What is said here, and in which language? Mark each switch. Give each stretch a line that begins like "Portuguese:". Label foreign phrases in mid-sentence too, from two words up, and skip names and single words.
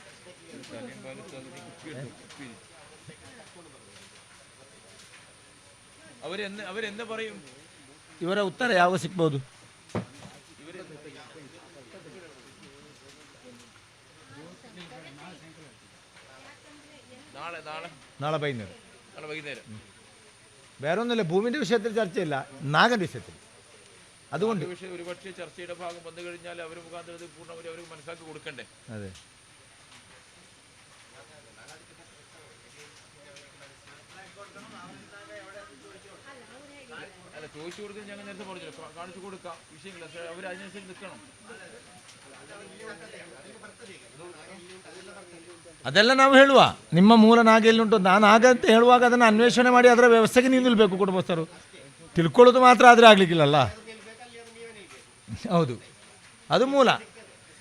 Malayalam: അവരെന്താ പറയും?
Kannada: ಇವರ ಉತ್ತರ ಯಾವಾಗ ಸಿಗ್ಬೋದು?
Malayalam: നാളെ വൈകുന്നേരം. വേറൊന്നുമില്ല, ഭൂമിൻ്റെ വിഷയത്തിൽ ചർച്ചയില്ല, നാഗൻ്റെ വിഷയത്തിൽ. അതുകൊണ്ട് ഒരുപക്ഷെ ചർച്ചയുടെ ഭാഗം വന്നു കഴിഞ്ഞാൽ അവർ മുഖാന്തരം പൂർണ്ണമായി അവർക്ക് മനസ്സിലാക്കി കൊടുക്കണ്ടേ? അതെ. അല്ല, ചോദിച്ചു കൊടുക്കാൻ ഞങ്ങൾ നേരത്തെ പറഞ്ഞില്ല, കാണിച്ചു കൊടുക്കാം, വിഷയമില്ല. അവർ അതിനനുസരിച്ച് നിൽക്കണം.
Kannada: ಅದೆಲ್ಲ ನಾವು ಹೇಳುವ, ನಿಮ್ಮ ಮೂಲ ನಾಗ ಎಲ್ಲಿಂಟು, ನಾನು ಆಗ ಅಂತ ಹೇಳುವಾಗ ಅದನ್ನು ಅನ್ವೇಷಣೆ ಮಾಡಿ ಅದರ ವ್ಯವಸ್ಥೆಗೆ ನೀವು ನಿಲ್ಲಬೇಕು ಕುಟುಂಬಸ್ಥರು. ತಿಳ್ಕೊಳ್ಳೋದು ಮಾತ್ರ ಆದರೆ ಆಗಲಿಕ್ಕಿಲ್ಲಲ್ಲ. ಹೌದು, ಅದು ಮೂಲ.